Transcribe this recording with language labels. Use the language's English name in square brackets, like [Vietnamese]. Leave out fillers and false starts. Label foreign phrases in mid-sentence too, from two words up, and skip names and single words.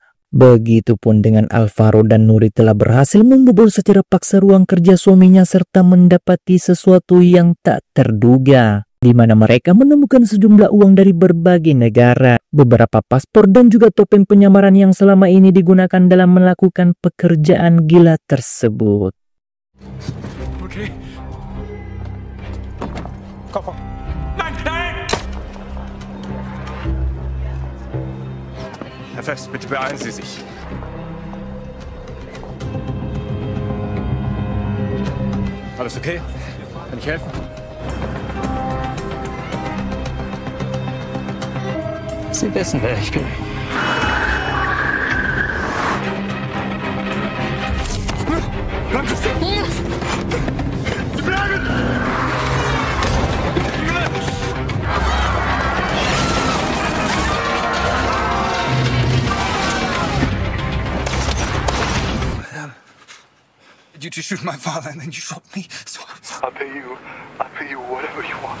[Indonesian] Begitupun dengan Alvaro dan Nuri telah berhasil membobol secara paksa ruang kerja suaminya serta mendapati sesuatu yang tak terduga, di mana mereka menemukan sejumlah uang dari berbagai negara, beberapa paspor dan juga topeng penyamaran yang selama ini digunakan dalam melakukan pekerjaan gila tersebut. [German] Okay. Koffer. Nein, nein! Herr Fest, bitte beeilen Sie sich. Alles okay? Kann ich helfen? Sie wissen, wer ich bin. Bleiben Sie stehen! Sie bleiben! [English] Did you shoot my father and then you shot me? So I'll pay you whatever you want.